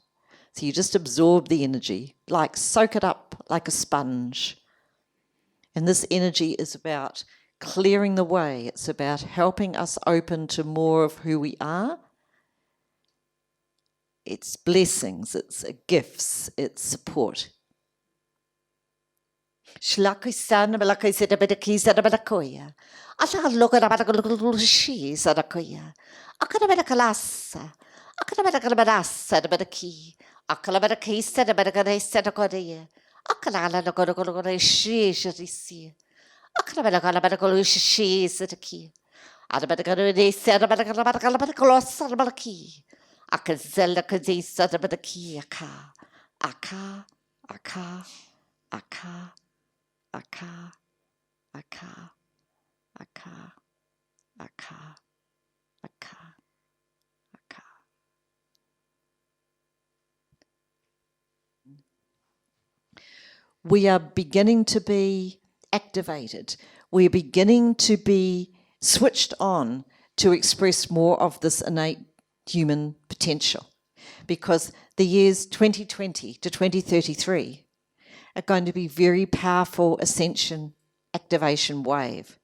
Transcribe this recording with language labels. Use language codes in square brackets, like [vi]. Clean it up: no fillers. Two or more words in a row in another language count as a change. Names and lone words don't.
[en] So you just absorb the energy, like soak it up like a sponge. And this energy is about clearing the way. It's about helping us open to more of who we are. It's blessings, it's gifts, it's support. Shlakai sana balakai seta bedaki sada balakoya. Ata loka da balakulu shi sada koya. Akana balakalasa. Akana balakalabasa da bedaki. Akala bedaki sada bedakade sada kodia. Akala la loka shi shisi. Akana balakala shi sadaki. Ada bedakade sada balakala sada balaki. Akazella kazi sada bedaki aka. Aka. Aka. Aka. Aka, aka, aka, aka, aka, aka. We are beginning to be activated. We're beginning to be switched on to express more of this innate human potential, because the years 2020 to 2033 are going to be very powerful ascension activation wave.